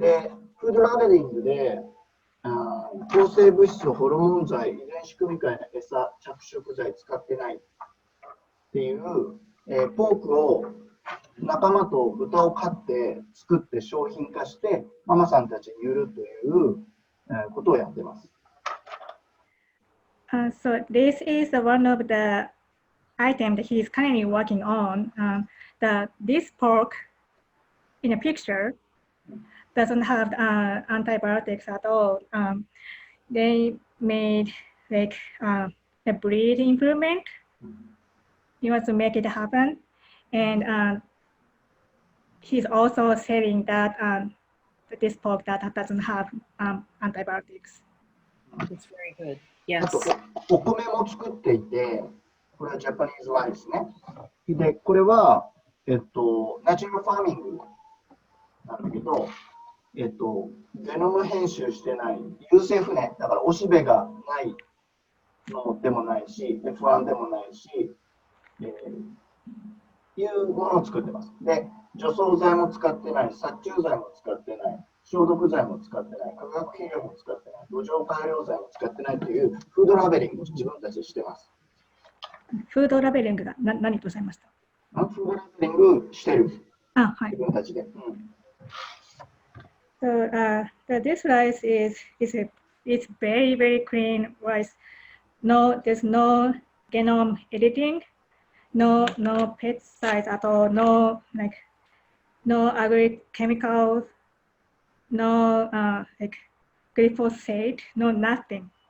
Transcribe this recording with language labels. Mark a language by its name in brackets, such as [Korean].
[Japanese] で、フードラベリングで、抗生物質、ホルモン剤、遺伝子組み換えの餌、着色剤使ってないっていう、ポークを仲間と豚を飼って作って商品化してママさんたちに売るという、ことをやってます。 [English] So this is one of the items that he is currently working on. This pork in a picture doesn't have antibiotics at all. They made like a breed improvement. He wants to make it happen, and he's also selling that this pork that doesn't have antibiotics. That's very good. [Japanese] あと [English] Yes. [Japanese] お米も作っていて、これはジャパニーズライスね。で、これは、ナチュラルファーミングなんだけど、ゲノム編集してない、優性不燃、だからおしべがないのでもないし、F1 でもないし、いうものを作ってます。で、除草剤も使ってない、殺虫剤も使ってない、消毒剤も使ってない、化学肥料も使ってない、土壌改良剤も使ってないというフードラベリングを自分たちでしてます。フードラベリングが何とおっしゃいました？フードラベリングしてる。はい。自分たちで。 [English] So this rice is it's very clean rice. There's no genome editing, no pesticides at all, no agri chemicals, no glyphosate, nothing